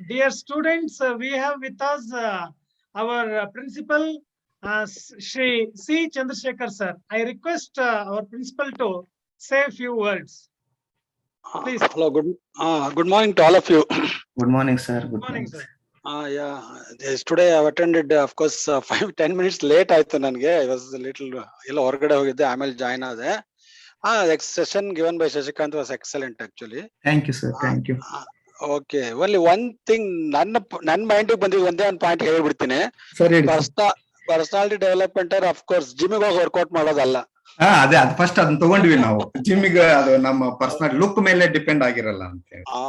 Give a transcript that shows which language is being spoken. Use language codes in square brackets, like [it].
[en] Dear students, we have with us our principal, Shri C. Chandrasekhar sir. I request our principal to say a few words. Please. Hello, good morning to all of you. Good morning, sir. Good morning, sir. Yeah, yes, today I have attended, of course, 5-10 minutes late [kn] ಆಯ್ತು ನನಗೆ. [en] I was a little [kn] ಎಲ್ಲ ಹೊರಗಡೆ ಹೋಗಿದ್ದೆ, ಆಮೇಲೆ join ಆದೆ. [en] The session given by Shashikant was excellent actually. Thank you, sir. Thank you. Okay, only one thing [kn] ನನ್ನ mind ಬಂದಿದ್ದು ಒಂದೇ ಒಂದು ಪಾಯಿಂಟ್ ಹೇಳ್ಬಿಡ್ತೀನಿ. ಪರ್ಸನಾಲಿಟಿ ಡೆವಲಪ್ಮೆಂಟ್ ಆಫ್ ಕೋರ್ಸ್ ಜಿಮ್ಗೆ ಹೋಗಿ ವರ್ಕೌಟ್ ಮಾಡೋದಲ್ಲ. ಅದೇ ಅದು ಫಸ್ಟ್ ಅದನ್ನ ತಗೊಂಡ್ವಿ ನಾವು. ಜಿಮ್ಮಿಗೆ ಅದು ನಮ್ಮ ಪರ್ಸನಲ್ ಲುಕ್ ಮೇಲೆ ಡಿಪೆಂಡ್ ಆಗಿರಲ್ಲ ಅಂತ ಹೇಳಿ.